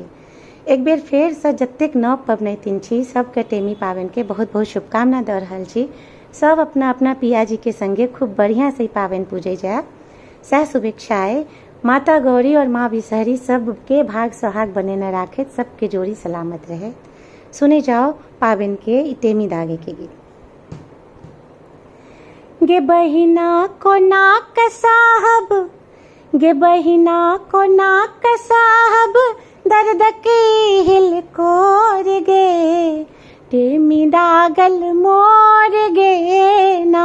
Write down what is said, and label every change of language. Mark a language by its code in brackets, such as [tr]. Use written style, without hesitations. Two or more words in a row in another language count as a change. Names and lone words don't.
[mai] एक बेर फेर से जतेक नव पबनैतिन छी सबके टेमी पाबनि के बहुत बहुत शुभकामना दऽ रहल छी। सब अपना अपना पियाजी के संगे खूब बढ़िया से पाबनि पूजै जाए, सएह शुभेच्छा अइ। माता गौरी और माँ बिसहरी सबके भाग सोहाग बनेने राखैत, सबके जोड़ी सलामत रहे। सुने जाओ पाबनि के ई टेमी दागे के गीत। गे बहिना को नाक साहब, गे बहिना को नाक साहब, दर्द के हिल कोर गे, टेमी दागल मोर गे ना।